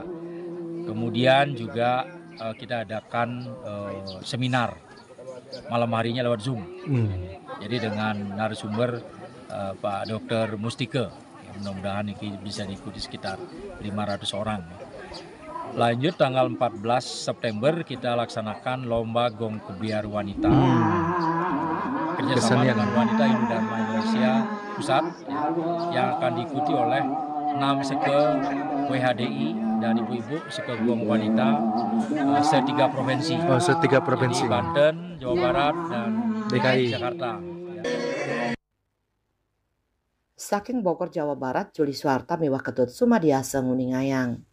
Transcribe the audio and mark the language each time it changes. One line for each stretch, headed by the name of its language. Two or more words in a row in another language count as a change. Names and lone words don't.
Indonesian: Kemudian juga kita adakan seminar malam harinya lewat Zoom. Jadi dengan narasumber Pak Dr. Mustika. Ya, mudah-mudahan ini bisa diikuti sekitar 500 orang. Lanjut tanggal 14 September kita laksanakan lomba gong kebiar wanita. Kerjasama dengan wanita Hindu Dharma Indonesia Pusat yang akan diikuti oleh 6 seke WHDI dan ibu-ibu seke gong wanita setiga provinsi. Setiga provinsi. Jadi Banten, Jawa Barat, dan DKI Jakarta.
Balinese: Saking Bogor, Jawa Barat, Juli Suarta miwah ketut sumadiasa nguningayang.